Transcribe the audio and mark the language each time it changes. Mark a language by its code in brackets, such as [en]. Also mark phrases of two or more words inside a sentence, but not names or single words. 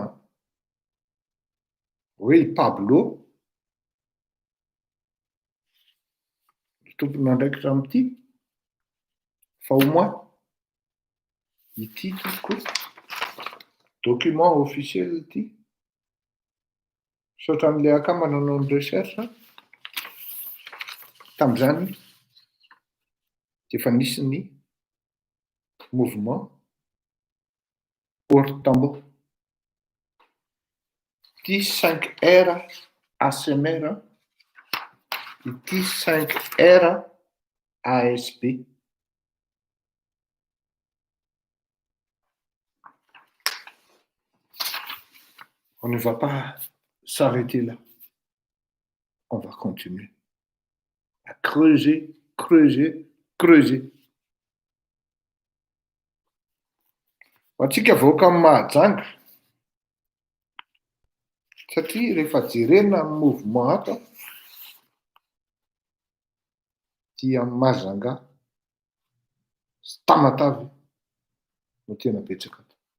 [mg] hoe i Pablo tompony andraikitra amity fa [fr] au moins [mg] ity tokoa [fr] document officiel [mg] ity saotra an'le akama nanao ny recherche tamin'izany dia efa nisy ny mouvement Ortambo. Ity 5R ASMR, ity 5R ASB. [fr] On ne va pas s'arrêter là. On va continuer à creuser, creuser, creuser. [mg] Antsika voaka amin'ny mahajanga. Satria rehefa jerena amin'ny mouvement hafa dia Mahajanga sy Tamatavy no tena betsaka ato.